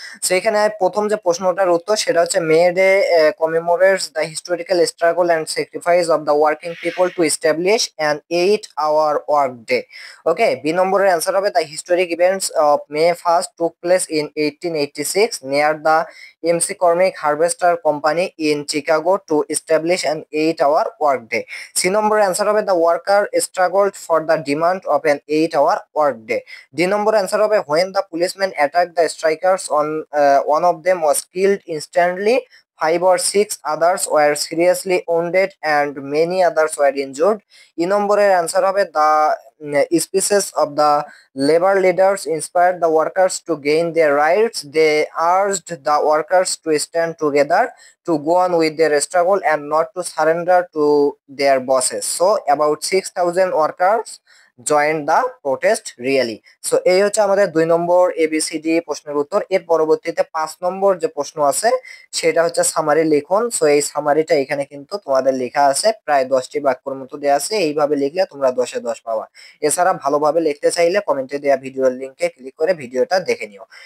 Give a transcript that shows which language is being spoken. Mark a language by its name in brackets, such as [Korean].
[Bangla] So এখানে প্রথম যে প্রশ্নটার উত্তর সেটা হচ্ছে [English] May Day commemorates the historical struggle and sacrifice of the working people to establish an 8 hour work day, okay. [Bangla] B নম্বরের অ্যান্সার হবে [English] The historic events of May 1st took place in 1886 near the MC Cormick Harvester Company in Chicago to establish an 8 hour workday. C number answer [Bangla] হবে [English] the worker struggled for the demand of an 8 hour workday. D number answer [Bangla] হবে [English] when the policemen attacked the strikers on one of them was killed instantly. 5 or 6 others were seriously wounded and many others were injured. [Bangla] E নম্বরের answer হবে [English] the speeches of the labor leaders inspired the workers to gain their rights. They urged the workers to stand together to go on with their struggle and not to surrender to their bosses. So about 6,000 workers joined the protest really. [Bangla] So এই হচ্ছে আমাদের 2 নম্বর ABCD প্রশ্নের উত্তর। এর পরবর্তীতে 5 নম্বর যে প্রশ্ন আছে সেটা হচ্ছে সামারি লিখুন। সো এই সামারিটা এখানে কিন্তু তোমাদের লেখা আছে, প্রায় 10টি বাক্যের মতো দেওয়া আছে, এইভাবে লিখলে তোমরা 10-এ 10 পাবা। এছাড়া ভালোভাবে লিখতে চাইলে কমেন্টে দেওয়া ভিডিওর লিংকে ক্লিক করে ভিডিওটা দেখে নিও।